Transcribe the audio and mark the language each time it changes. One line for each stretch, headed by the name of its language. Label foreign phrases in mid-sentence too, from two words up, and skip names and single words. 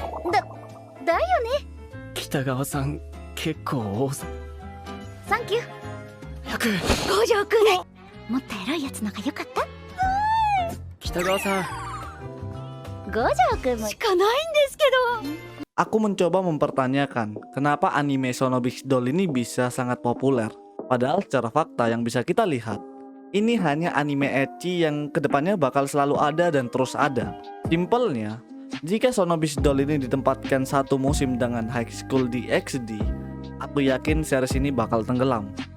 Japanese: だよね。北川さん結構多さ。サンキュー。 100。五条くん。もっとエロいやつのが良かった。北川さん。五条くんもしかないんですけど。
Indonesian: Aku mencoba mempertanyakan kenapa anime Sonobix Doll ini bisa sangat populer. Padahal secara fakta yang bisa kita lihat, ini hanya anime ecchi yang kedepannya bakal selalu ada dan terus ada. Simpelnya, jika Sonobix Doll ini ditempatkan satu musim dengan High School DxD, aku yakin series ini bakal tenggelam.